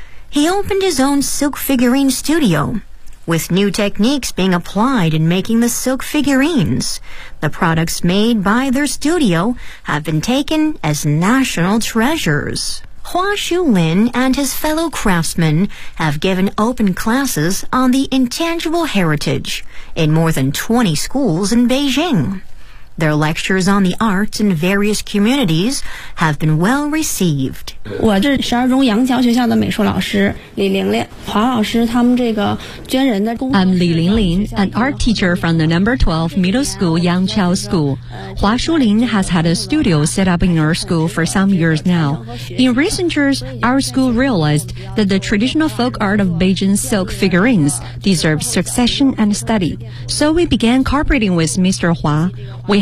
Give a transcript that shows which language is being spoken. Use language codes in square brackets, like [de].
[en] He opened his own silk figurine studio. With new techniques being applied in making the silk figurines, the products made by their studio have been taken as national treasures. Hua Shulin and his fellow craftsmen have given open classes on the intangible heritage in more than 20 schools in Beijing. Their lectures on the arts in various communities have been well received. [zh] 我是十二中杨桥学校的美术老师李玲玲，华老师他们这个捐人的工作。 [en] I'm Li Linglin, an art teacher from the number 12 middle school Yangqiao School. Hua Shulin has had a studio set up in our school for some years now. In recent years, our school realized that the traditional folk art of Beijing silk figurines deserves succession and study. So we began cooperating with Mr. Hua. We